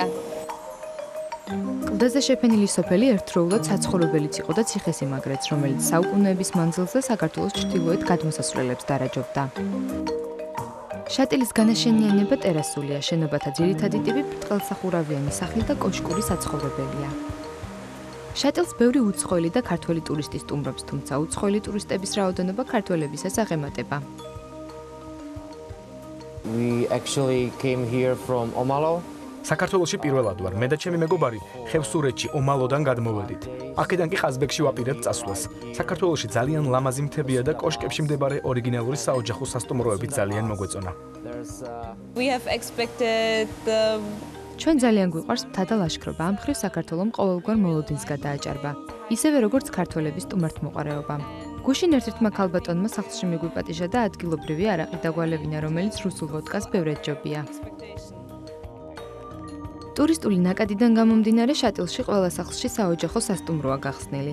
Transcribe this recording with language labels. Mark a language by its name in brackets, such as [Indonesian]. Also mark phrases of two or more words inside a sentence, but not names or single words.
[Georgian] კლდეზე შეფენილი სოფელი ერთდროულად საცხოვრებელიც იყო და ციხესიმაგრეც, რომელიც საუკუნეების მანძილზე საქართველოს ჩრდილოეთ გადმოსასვლელებს დარაჯობდა. შატილის განაშენიანება ტერასულია, შენობათა ძირითადი ტიპი ბრტყელსახურავიანი სახლი და კოშკური საცხოვრებელია. შატილს ბევრი უცხოელი და ქართველი ტურისტი სტუმრობს, თუმცა უცხოელი ტურისტების რაოდენობა ქართველებისას აღემატება. [English] We actually came here from Omalo. [Georgian] საქართველოში პირველად ვარ. მე და ჩემი მეგობარი ხევსურეთში ომალოდან გადმოვედით. აქედან კი ყაზბეგში ვაპირებთ წასვლას. საქართველოში ძალიან ლამაზი მთებია და კოშკებში მდებარე ორიგინალური საოჯახო სასტუმროები ძალიან მოგვეწონა. [English] We have expected [Georgian] ჩვენ ძალიან გვიყვარს მთა და ლაშქრობა. ამ მხრივ საქართველომ ყოველგვარ მოლოდინს გადააჭარბა. ისევე როგორც ქართველების სტუმართმოყვარეობა. გუშინ ერთ-ერთმა ქალბატონმა სახლში მიგვიპატიჟა და ადგილობრივი არაყი დაგვალევინა, რომელიც რუსულ ვოდკას ბევრად ჯობია. ტურისტული ნაკადიდან გამომდინარე შატილში ყველა სახლში საოჯახო სასტუმროა გახსნილი.